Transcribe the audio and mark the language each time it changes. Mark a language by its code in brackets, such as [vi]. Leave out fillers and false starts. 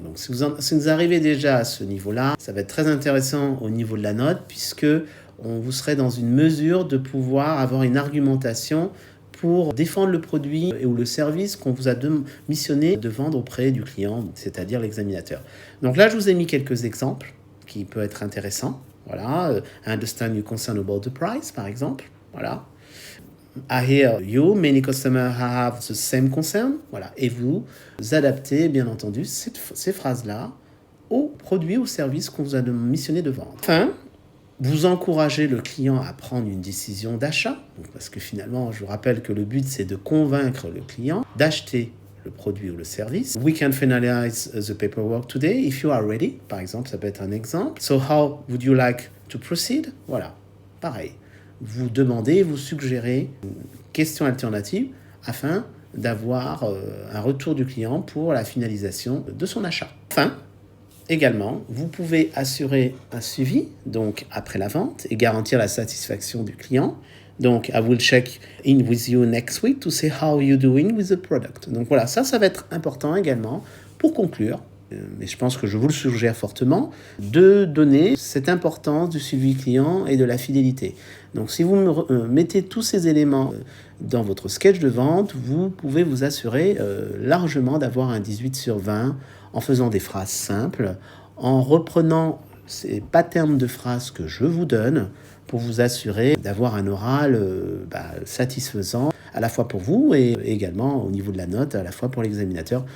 [fr] Donc, si vous arrivez déjà à ce niveau-là, ça va être très intéressant au niveau de la note, puisque vous serez dans une mesure de pouvoir avoir une argumentation pour défendre le produit ou le service qu'on vous a missionné de vendre auprès du client, c'est-à-dire l'examinateur. Donc là, je vous ai mis quelques exemples qui peuvent être intéressants. [en] Voilà, I understand you're concerned about the price, [fr] par exemple. [en] Voilà. I hear you, many customers have the same concern. [fr] Voilà. Et vous adaptez, bien entendu, ces phrases-là au produit ou service qu'on vous a missionné de vendre. Enfin, vous encouragez le client à prendre une décision d'achat, parce que finalement, je vous rappelle que le but, c'est de convaincre le client d'acheter le produit ou le service. [en] We can finalize the paperwork today if you are ready. [fr] Par exemple, ça peut être un exemple. [en] So how would you like to proceed? [fr] Voilà, pareil. Vous demandez, vous suggérez une question alternative afin d'avoir un retour du client pour la finalisation de son achat. Enfin, également, vous pouvez assurer un suivi, donc après la vente, et garantir la satisfaction du client. [en] Donc, I will check in with you next week to see how you're doing with the product. [fr] Donc voilà, ça va être important également pour conclure. Mais je pense que je vous le suggère fortement, de donner cette importance du suivi client et de la fidélité. Donc si vous mettez tous ces éléments dans votre sketch de vente, vous pouvez vous assurer largement d'avoir un 18 sur 20 en faisant des phrases simples, en reprenant ces patterns de phrases que je vous donne pour vous assurer d'avoir un oral satisfaisant à la fois pour vous et également au niveau de la note, à la fois pour l'examinateur.